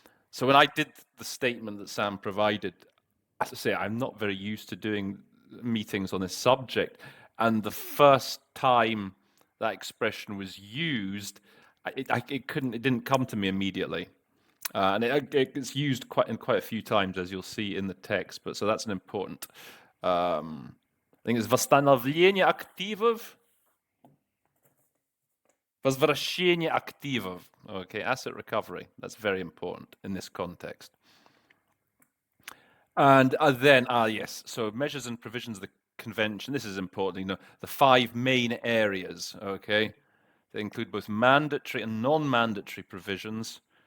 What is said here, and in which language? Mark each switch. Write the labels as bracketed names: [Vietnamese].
[English] So when I did the statement that Sam provided, as I say, I'm not very used to doing meetings on this subject. And the first time that expression was used, it didn't come to me immediately. And it's used quite a few times, as you'll see in the text. But so that's an important. I think it's [Russian] восстановление активов, возвращение активов. [English] Okay, asset recovery. That's very important in this context. And then, yes, so measures and provisions of the convention. This is important. The 5 main areas. Okay, they include both mandatory and non-mandatory provisions.